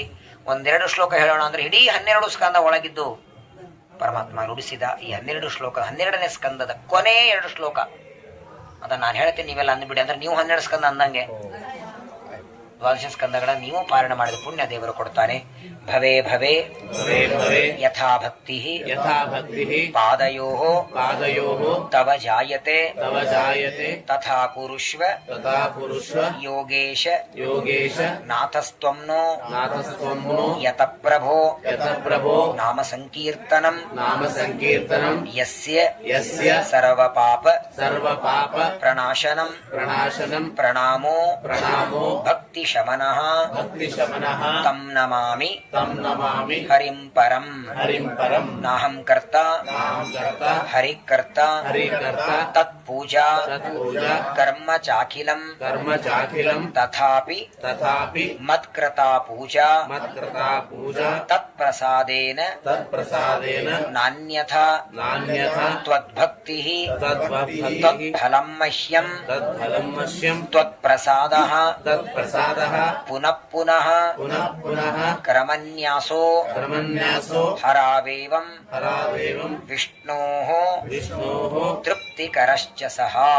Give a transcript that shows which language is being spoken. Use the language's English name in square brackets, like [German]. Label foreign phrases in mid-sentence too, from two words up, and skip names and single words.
[Kannada] 1-2 ಶ್ಲೋಕ ಹೇಳೋಣ ಅಂದ್ರೆ ಇಡೀ 12 ಸ್ಕಂದ ಒಳಗಿದ್ದು ಪರಮಾತ್ಮ ನುಡಿಸಿದ ಈ 12 ಶ್ಲೋಕ, 12ನೇ ಸ್ಕಂದದ ಕೊನೆ 2 ಶ್ಲೋಕ. ಅದನ್ನ ನಾನು ಹೇಳ್ತೀನಿ, ನೀವೆಲ್ಲ ಅಂದ್ಬಿಡಿ. ಅಂದ್ರೆ ನೀವು 12 ಸ್ಕಂದ ಅಂದಂಗೆ 12 ಸ್ಕಂದಗಳ ನೀವು ಪಾರಾಯಣ ಮಾಡಿದ ಪುಣ್ಯ ದೇವರು ಕೊಡ್ತಾನೆ. [Sanskrit] ಭವೇ ಭವೇ ಯಥಾ ಭಕ್ತಿ ಪಾದಯೋ ತವ ಜಾಯತೆ ತಥಾ ಕುರುಷ್ವ ಯೋಗೇಶ ನಾಥಸ್ತ್ವಂ ಯತ ಪ್ರಭೋ ನಾಮ ಸಂಕೀರ್ತನಂ ಯಸ್ಯ ಸರ್ವ ಪಾಪ ಪ್ರಣಾಶನಂ ಪ್ರಣಾಮೋ ಭಕ್ತಿ ಶಮನಃ ತಂ ನಮಾಮಿ ಹರಿಂ ಪರಂ ನಾಹಂ ಕರ್ತ ಹರಿಕರ್ತ ತತ್ಪೂಜಾ ಕರ್ಮ ಚಾಖಿಲಂ ತಥಾಪಿ ಮತ್ಕೃತಾ ಪೂಜಾ ತತ್ಪ್ರಸಾದೇನ ನಾನ್ಯಥಾ ತ್ವದ್ಭಕ್ತಿ ತತ್ಫಲಂ ಮಹ್ಯಂ ತ್ವತ್ಪ್ರಸಾದಃ ಪುನಃ ಪುನಃ ಕ್ರಮನ್ಯಾಸೋ ಹರಾವೇವಂ ವಿಷ್ಣೋಃ ತೃಪ್ತಿಕರಶ್ಚ ಸಹ